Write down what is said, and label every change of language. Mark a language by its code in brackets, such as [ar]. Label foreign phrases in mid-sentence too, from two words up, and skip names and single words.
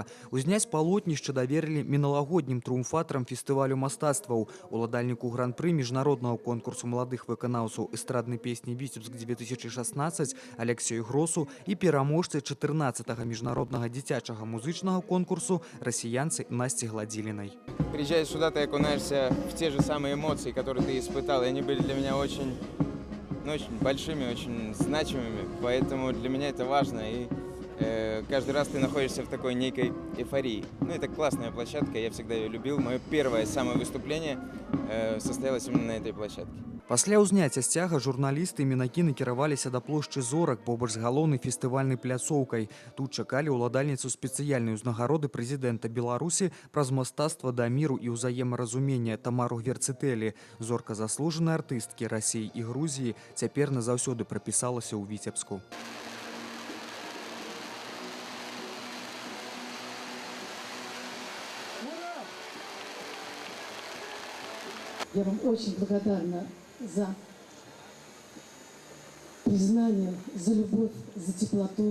[be] Узняць палотнішча даверылі міналагоднім трыумфатарам фестывалю мастацтваў, уладальніку гран-пры міжнароднага конкурсу маладых выканаўцаў эстраднай песні «Віцебск-2016» Алексею Гросу і пераможцы 14-го міжнароднага дзіцячага музычнага конкурсу расіянцы Насці Гладзілінай. [ru] Приезжая сюда, ты окунаешься в те же самые эмоции, которые ты испытал, и они были для меня очень большими, очень значимыми, поэтому для меня это важно, и каждый раз ты находишься в такой некой эйфории. Ну, это классная площадка, я всегда ее любил. Мое первое самое выступление состоялось именно на этой площадке. [be] Пасля ўзняцця сцяга журналісты і мінакі накіраваліся да плошчы Зорак побач з галоўнай фестывальнай пляцоўкай. Тут чакалі ўладальніцу спецыяльнай узнагароды прэзідэнта Беларусі праз мастацтва да міру і ўзаемаразумення Тамару Гварцэтэлі. Зорка заслужанай артысткі Расіі і Грузіі цяпер назаўсёды прапісалася ў Віцебску. [ru] Я вам очень благодарна за признание, за любовь, за теплоту.